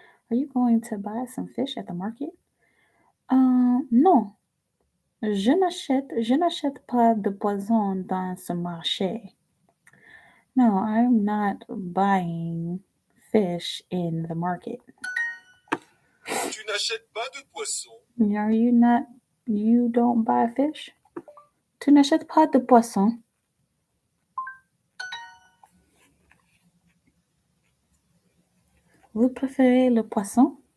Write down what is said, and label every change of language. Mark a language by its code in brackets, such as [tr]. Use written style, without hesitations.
[en] Are you going to buy some fish at the market? [fr] Non, je n'achète pas de poisson dans ce marché. [en] No, I'm not buying fish in the market. [fr] Tu n'achètes pas de poisson. [en] Are you not? You don't buy fish? [fr] Tu n'achètes pas de poisson. Vous préférez le poisson?